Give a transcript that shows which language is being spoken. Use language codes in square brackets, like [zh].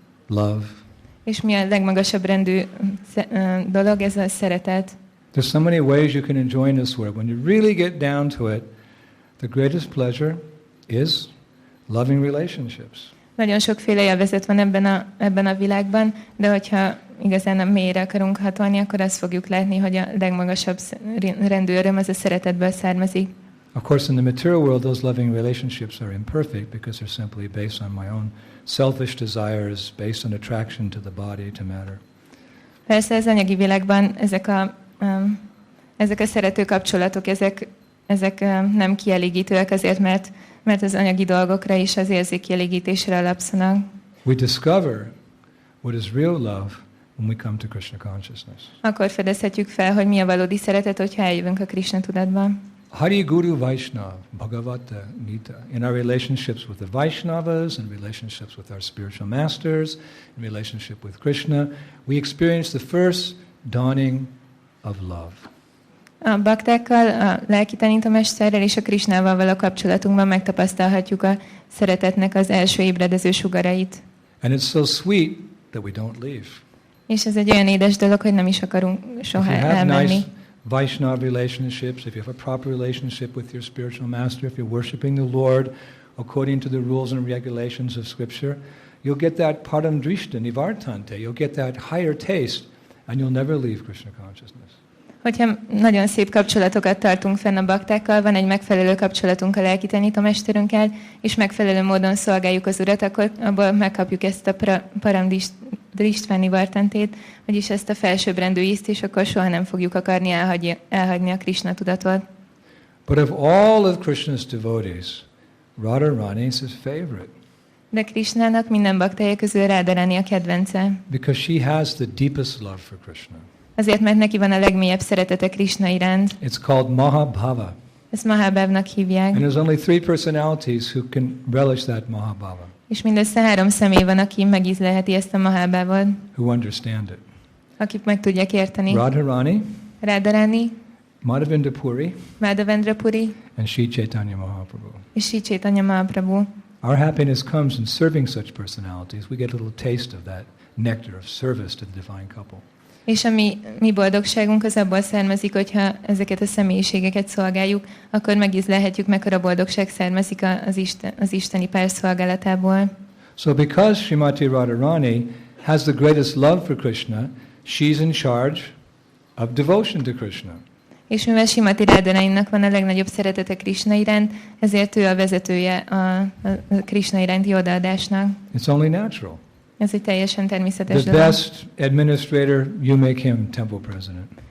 [en] Love. [hu] És mi a legmagasabb rendű dolog? Ez a szeretet. [en] There's so many ways you can enjoy in this world. When you really get down to it, the greatest pleasure is loving relationships. [hu] Nagyon sokféle élvezet van ebben a világban, de hogyha igazán a mélyre akarunk hatolni, akkor azt fogjuk látni, hogy a legmagasabb rendű öröm az a szeretetből származik. [en] Of course, in the material world, those loving relationships are imperfect because they're simply based on my own selfish desires, based on attraction to the body, to matter. [hu] Persze az anyagi világban ezek a szerető kapcsolatok, ezek nem kielégítőek azért, mert az anyagi dolgokra és az érzék kielégítésre alapszanak. [en] We discover what is real love when we come to Krishna consciousness. [hu] Akkor fedezhetjük fel, hogy mi a valódi szeretet, hogyha eljövünk a Krishna tudatba. [en] Hari Guru Vaishnav, Bhagavata Gita. In our relationships with the Vaishnavas, in relationships with our spiritual masters, in relationship with Krishna, we experience the first dawning of love. [hu] A baktákkal, a lelki tanítómesterrel és a Krishnával való kapcsolatunkban megtapasztalhatjuk a szeretetnek az első ébredező sugarait. [en] And it's so sweet that we don't leave. [hu] És ez egy olyan édes dolog, hogy nem is akarunk soha elmenni. [en] Nice Vaishnava relationships, if you have a proper relationship with your spiritual master, if you're worshiping the Lord according to the rules and regulations of Scripture, you'll get that [sa] param drishta nivartante, [en] you'll get that higher taste, and you'll never leave Krishna consciousness. [hu] Hogyha nagyon szép kapcsolatokat tartunk fenn a baktákkal, van egy megfelelő kapcsolatunk a lelki tanítómesterünkkel, és megfelelő módon szolgáljuk az Urat, akkor abból megkapjuk ezt a param drishta nivartantét, vagyis ezt a felsőbbrendű ízt, és akkor soha nem fogjuk akarni elhagyni a Krishna tudatot. [en] But of all of Krishna's devotees, Radharani is his favorite. [hu] De Krishnának minden baktája közül Radharani a kedvence. [en] Because she has the deepest love for Krishna. [hu] Azért, mert neki van a legmélyebb szeretete Krishna iránt. [en] It's called Mahabhava. [hu] Ezt Mahabhavnak hívják. [en] And there's only 3 personalities who can relish that Mahabhava. [hu] És mindössze 3 személy van, aki megízlelheti ezt a Mahabhavot. [en] Who understand it. [hu] Akik meg tudják érteni. [en] Radharani, Madhavendra Puri, and Sri Chaitanya Mahaprabhu. [hu] És Sri Chaitanya Mahaprabhu. [en] Our happiness comes in serving such personalities. We get a little taste of that nectar of service to the divine couple. [hu] És a mi boldogságunk az abból származik, hogyha ezeket a személyiségeket szolgáljuk, akkor megízlelhetjük, mekkora boldogság származik az isteni pár szolgálatából. [en] So because Srimati Radharani has the greatest love for Krishna, she's in charge of devotion to Krishna. [hu] És mivel Srimati Radharaninak van a legnagyobb szeretete Krishna iránt, ezért ő a vezetője a Krishna iránti odaadásnak. [en] It's only natural. [hu] Ez egy teljesen természetes dolog. [en] The best administrator, you make him temple president.